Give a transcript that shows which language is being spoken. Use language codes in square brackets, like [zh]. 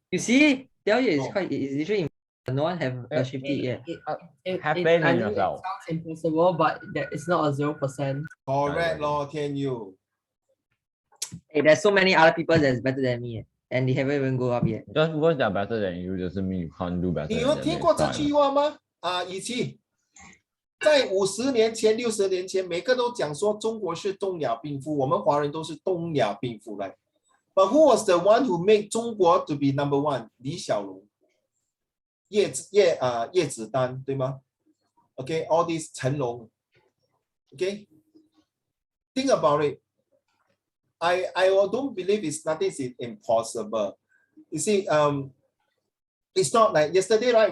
[en] You see, tell you it's literally no one have achieved it yet. I know it sounds impossible, but it's not a 0%. Correct, Lord, Tian Yu. Hey, there's so many other people that's better than me, and they haven't even go up yet. Just because they're better than you doesn't mean you can't do better. [zh] 你有听过这句话吗？以前在50年前、60年前，每个都讲说中国是东亚病夫，我们华人都是东亚病夫来。 [en] But who was the one who made 中国 to be number one？ 李小龙、叶子丹， [zh] 对吗 [en] ？Okay, all these 成龙。Okay, think about it. I don't believe it's nothing is impossible. You see, it's not like yesterday, right?